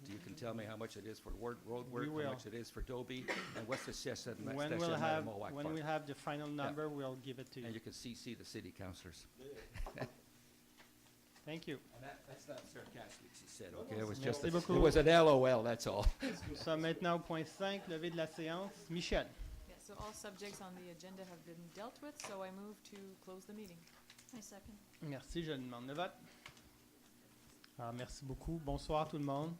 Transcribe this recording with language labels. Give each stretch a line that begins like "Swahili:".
English: You can tell me how much it is for road work, will. how much it is for Dobie, and what's the session, When we have the final number, we'll give it to you. And you can CC the city councilors. Thank you. And that's not sarcastic, she said, okay? It was
French: Merci
English: just, it
French: beaucoup.
English: was an LOL, that's all.
French: Nous sommes maintenant au point 5, levée de la séance. Michel.
English: Yeah, so all subjects on the agenda have been dealt with, so I move to close the meeting. I second.
French: Merci, je demande le vote. Alors, merci beaucoup. Bonsoir tout le monde.